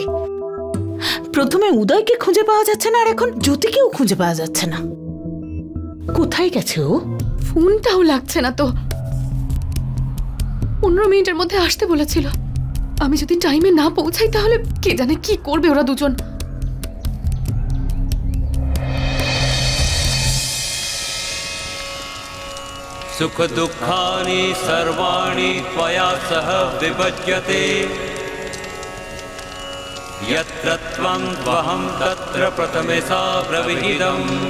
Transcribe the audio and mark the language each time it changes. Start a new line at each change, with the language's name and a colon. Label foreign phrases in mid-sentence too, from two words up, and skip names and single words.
Bangla: প্রথমে উদয়কে খুঁজে পাওয়া যাচ্ছে না, আর এখন জ্যোতিকেও খুঁজে পাওয়া যাচ্ছে না। কোথায় গেছে ও? ফোনটাও লাগছে না তো। 15 মিনিটের মধ্যে আসতে বলেছিল। আমি যদি টাইমে না পৌঁছাই তাহলে কে জানে কি করবে ওরা দুজন।
Sanskrit: सुख दुःखानि सर्वाणि त्वया सह विभज्यते यत्र त्वं त्वहं तत्र प्रथमे सा ब्रवीदम्